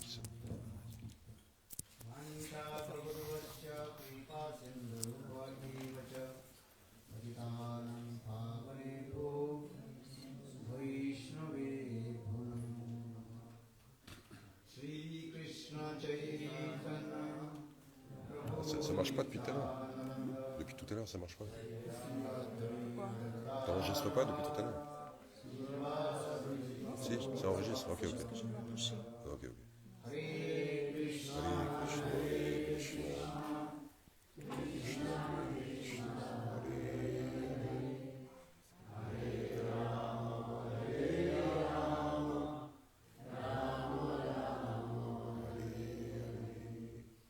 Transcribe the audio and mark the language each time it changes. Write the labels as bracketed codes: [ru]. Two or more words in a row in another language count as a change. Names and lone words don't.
[fr] Manisha Prabhudvaccha Kripa Sindhu Bhagavacha Patitanam Pavanebho Vaishnavebho Shri Krishna Chaitanya Ça marche pas depuis tout à l'heure. Depuis tout à l'heure, ça marche pas. T'enregistres pas depuis tout à l'heure? Si, ça enregistre. Ok. Ok. [sa] हरे कृष्ण, हरे कृष्ण, कृष्ण कृष्ण, हरे राम, हरे राम, राम राम, हरे हरे.